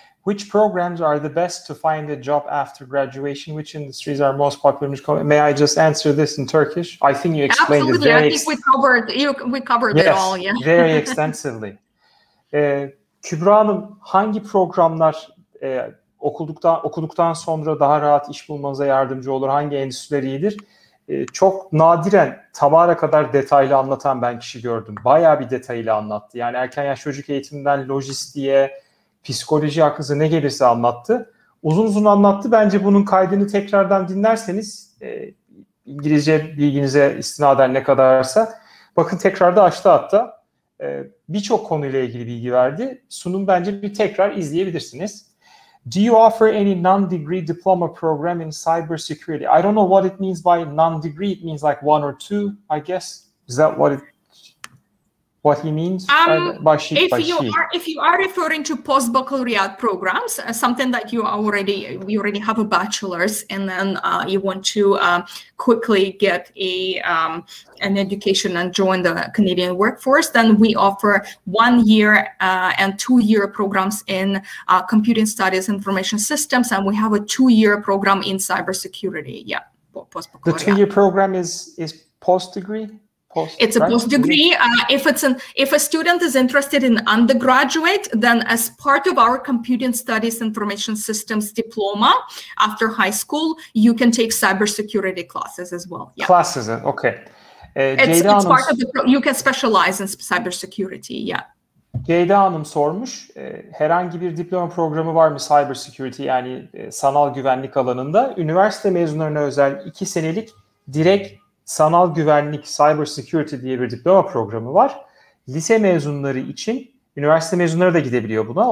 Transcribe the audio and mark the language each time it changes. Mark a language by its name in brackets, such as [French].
[English] Which programs are the best to find a job after graduation? Which industries are most popular? May I just answer this in Turkish? I think you explained Absolutely. it very I think we covered it all. Yeah. Very extensively. [Turkish] Kübra Hanım, hangi programlar okuduktan sonra daha rahat iş bulmanıza yardımcı olur? Hangi endüstriler iyidir? Çok nadiren Tamara kadar detaylı anlatan ben kişi gördüm. Bayağı bir detaylı anlattı. Yani erken yaş çocuk eğitiminden lojistiğe, psikoloji hakkında ne gelirse anlattı. Uzun uzun anlattı. Bence bunun kaydını tekrardan dinlerseniz İngilizce bilginize istinaden ne kadarsa bakın tekrarda açtı hatta. Birçok konuyla ilgili bilgi verdi. Sunum bence bir tekrar izleyebilirsiniz. [English] Do you offer any non-degree diploma program in cybersecurity? I don't know what it means by non-degree. It means like 1 or 2, I guess. Is that what he means? If you are referring to post-baccalaureate programs, something that you already have a bachelor's, and then you want to quickly get an education and join the Canadian workforce, then we offer 1 year and 2 year programs in computing studies, information systems, and we have a 2 year program in cybersecurity. Yeah, post-baccalaureate. The 2 year program is post-degree? It's a post-degree. If a student is interested in undergraduate, then as part of our computing studies information systems diploma after high school, you can take cybersecurity classes as well. Yeah. Classes, okay. It's part of you can specialize in cybersecurity. Yeah. [Turkish] Ceyda Hanım sormuş, herhangi bir diploma programı var mı cybersecurity, yani sanal güvenlik alanında? Üniversite mezunlarına özel 2 senelik direkt sanal güvenlik, cyber security diye bir diploma programı var. Lise mezunları için, üniversite mezunları da gidebiliyor buna.